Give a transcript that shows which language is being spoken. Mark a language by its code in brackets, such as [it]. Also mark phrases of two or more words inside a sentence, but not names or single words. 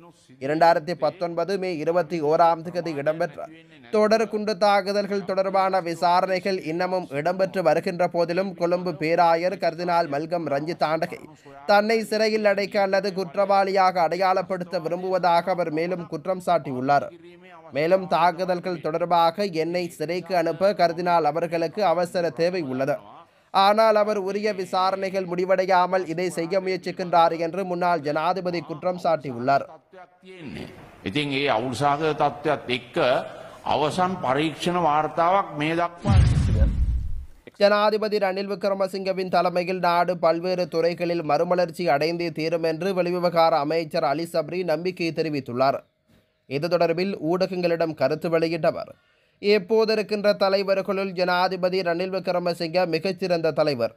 [ta] 2019 மே 21ஆம் தேதி இடம்பெற்ற தொடர் குண்டு தாக்குதல்கள் தொடர்பான விசாரணைகள் இன்னமும் இடம்பெற்று வருகின்ற போதிலும் கொழும்பு பேராயர் கர்தினால் மல்கம் ரஞ்சித் ஆண்டகை தன்னை சிறையில் அடைக்க அல்லது குற்றவாளியாக அடையாளப்படுத்த விரும்புவதாக அவர் மேலும் குற்றம் சாட்டியுள்ளார். மேலும் தாக்குதல்கள் தொடர்பாக என்னை சிறைக்கு அனுப்ப கர்தினால் அவர்களுக்கு அவசர தேவை உள்ளது, ஆனால் அவர் உரிய விசாரணைகள் முடிவடையாமல் இதை செய்ய முயற்சிக்கின்றார் என்று முன்னாள் ஜனாதிபதி குற்றம் சாட்டியுள்ளார். [si] ඉතින් ඒ අවුල්සාහක තත්ත්වයක් එක්ක අවසන් පරීක්ෂණ වාර්තාවක් මේ දක්වා [ta] ஜனாதிபதி ரணில் விக்ரமசிங்கவின் தலைமையில் நாடு பல்வேறு துறைகளில் மறுமலர்ச்சி அடைந்தே தீரும் என்று வெளிவிவகார அமைச்சர் அலி சப்ரி நம்பிக்கை தெரிவித்துள்ளார். இது தொடர்பில் ஊடகங்களிடம் கருத்து வெளியிட்டவர், எப்போதிருக்கின்ற தலைவர்களுள் ஜனாதிபதி ரணில் விக்ரமசிங்க மிகச்சிறந்த தலைவர்.